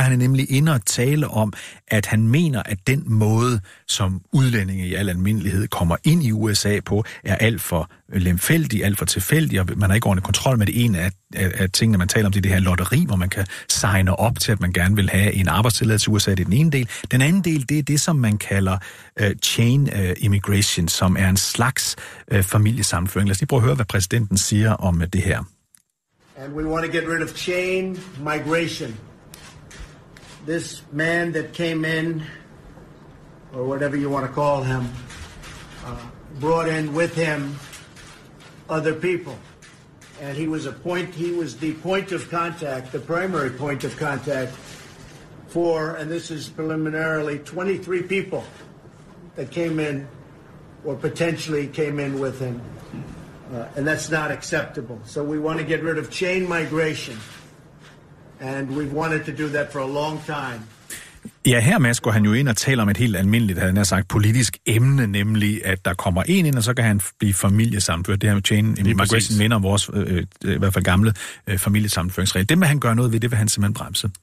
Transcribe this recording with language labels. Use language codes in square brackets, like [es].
[da] Han er nemlig inde at tale om, at han mener, at den måde, som udlændinge i al almindelighed kommer ind i USA på, er alt for lemfældig, alt for tilfældig, og man har ikke ordentlig kontrol med det ene af tingene, man taler om, det her lotteri, hvor man kan signe op til, at man gerne vil have en arbejdstilladelse i USA, det er den ene del. Den anden del, det er det, som man kalder chain immigration, som er en slags familiesammenføring. Lad os lige prøve at høre, hvad præsidenten siger om det her. [en] And we want to get rid of chain migration. This man that came in, or whatever you want to call him, brought in with him other people. And he was a point, he was the point of contact, the primary point of contact for, and this is preliminarily, 23 people that came in or potentially came in with him. And that's not acceptable. So we want to get rid of chain migration. And we've wanted to do that for a long time. [da] Ja, her Mads går han jo ind og taler om et helt almindeligt, havde han sagt, politisk emne, nemlig at der kommer en ind, og så kan han blive familiesammenført. Det her med chain migration minder om vores, i hvert fald gamle, familiesammenføringsregel. Det vil han gøre noget ved, det vil han simpelthen bremse.